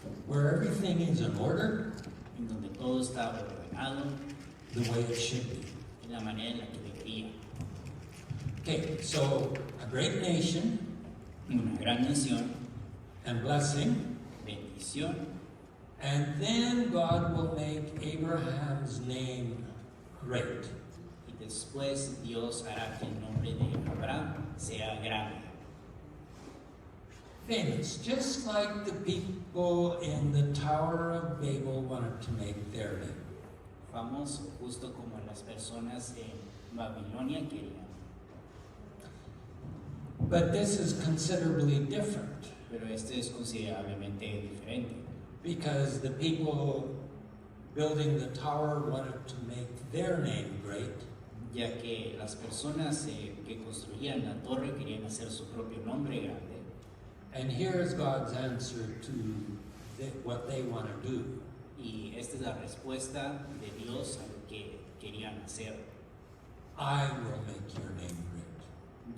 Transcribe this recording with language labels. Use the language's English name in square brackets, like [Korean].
[English] Where everything is in order, [Spanish] en donde todo está ordenado [English] the way it should be. [Spanish] en la manera en la que debería. [English] Okay, so a great nation [Spanish] Una gran nación, [English] and blessing, [Spanish] bendición, [English] and then God will make Abraham's name great. [Spanish] y después Dios hará que el nombre de Abraham sea grande. [English] Famous, just like the people in the Tower of Babel wanted to make their name. [Spanish] Famoso, justo como las personas en Babilonia querían. [English] But this is considerably different [Spanish] Pero este es considerablemente diferente, [English] because the people building the tower wanted to make their name great, [Spanish] ya que las personas que construían la torre querían hacer su propio nombre grande. [English] and here's God's answer to what they want to do. [Spanish] Y esta es la respuesta de Dios a lo que querían hacer. [English] I will make your name great.